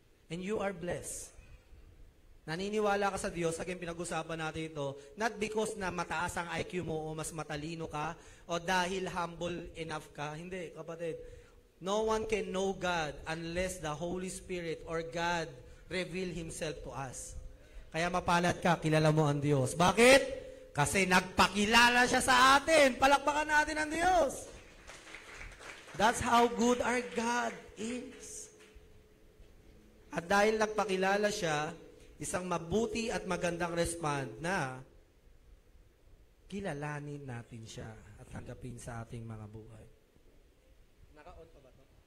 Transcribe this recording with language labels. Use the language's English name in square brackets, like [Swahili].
[English] And you are blessed. [Filipino] Naniniwala ka sa Diyos, again pinag-usapan natin ito, not because na mataas ang IQ mo o mas matalino ka o dahil [English] humble enough [Filipino] ka. Hindi, kapatid. [English] No one can know God unless the Holy Spirit or God reveal Himself to us. [Filipino] Kaya mapalad ka, kilala mo ang Diyos. Bakit? Kasi nagpakilala siya sa atin. Palakpakan natin ang Diyos. [English] That's how good our God is. [Filipino] At dahil nagpakilala siya, isang mabuti at magandang respond na kilalanin natin siya at tanggapin sa ating mga buhay. Naka-on pa ba ito?